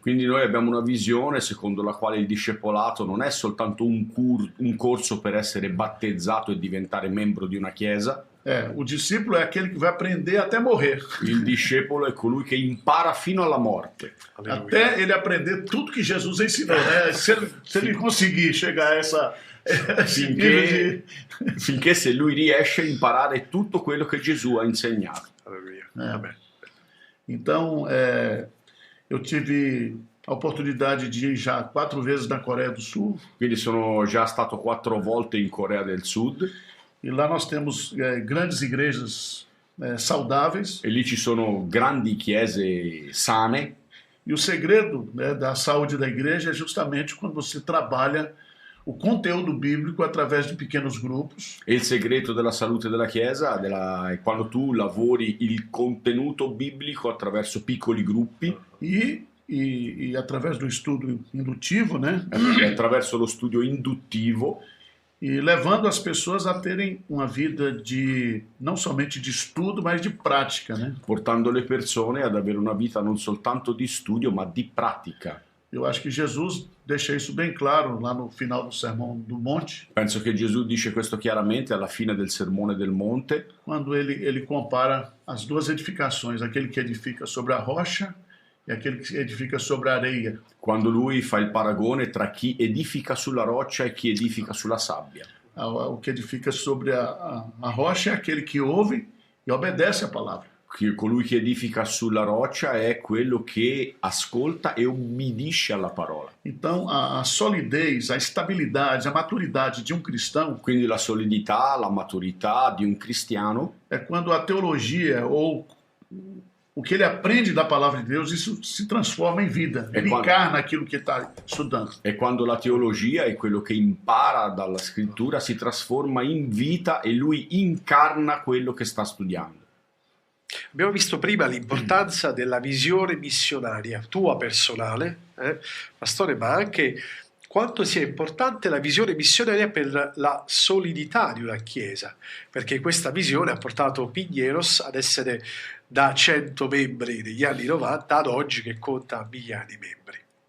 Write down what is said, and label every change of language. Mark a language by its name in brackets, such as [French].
[Italian] Quindi noi abbiamo una visione secondo la quale il discepolato non è soltanto un corso per essere battezzato e diventare membro di una chiesa. [Portuguese] O discípulo é aquele que vai aprender até morrer. [Italian] Il discepolo è colui che impara fino alla morte, Alleluia. [Portuguese] Até ele aprender tudo que Jesus ensinou. Né? Se ele conseguir chegar a esse nível [Italian] finché se lui riesce a imparare tutto quello che Gesù ha insegnato. Alleluia. Vabbè. [Portuguese] Então, eu tive a oportunidade de ir já 4 vezes na Coreia do Sul. [Italian] Quindi sono già stato 4 volte in Corea del Sud [Portuguese] E lá nós temos grandes igrejas saudáveis. [Italian] e lì ci sono grandi chiese sane. [Portuguese] E o segredo, né, da saúde da igreja é justamente quando você trabalha o conteúdo bíblico através de pequenos grupos. [Italian] E il segreto della salute della chiesa è quando tu lavori il contenuto biblico attraverso piccoli gruppi [Portuguese] E através do estudo indutivo, né? [Italian] e attraverso lo studio induttivo, [Portuguese] E levando as pessoas a terem uma vida não somente de estudo, mas de prática, né? [Italian] portando le persone ad avere una vita non soltanto di studio ma di pratica. [Portuguese] Eu acho que Jesus deixa isso bem claro lá no final do Sermão do Monte, [Italian] Penso che Gesù dice questo chiaramente alla fine del Sermone del Monte, [Portuguese] quando ele compara as duas edificações, aquele que edifica sobre a rocha e aquele que edifica sobre a areia. [Italian] quando lui fa il paragone tra chi edifica sulla roccia e chi edifica sulla sabbia. [Portuguese] O que edifica sobre a rocha é aquele que ouve e obedece a palavra. [Italian] Colui che edifica sulla roccia è quello che ascolta e obbedisce alla parola. [Portuguese] Então, a solidez, a estabilidade, a maturidade de um cristão [Italian] Quindi la solidità, la maturità di un cristiano [Portuguese] é quando a teologia ou o que ele aprende da palavra de Deus, isso se transforma em vida. É Ele quando- encarna aquilo que está estudando. [Italian] è quando la teologia e quello che impara dalla scrittura si trasforma in vita e lui incarna quello che sta studiando. Abbiamo visto prima l'importanza della visione missionaria, tua personale, pastore, ma anche quanto sia importante la visione missionaria per la solidità di una chiesa, perché questa visione ha portato Pigneros ad essere da 100 membri negli anni 90 ad oggi che conta migliaia di membri.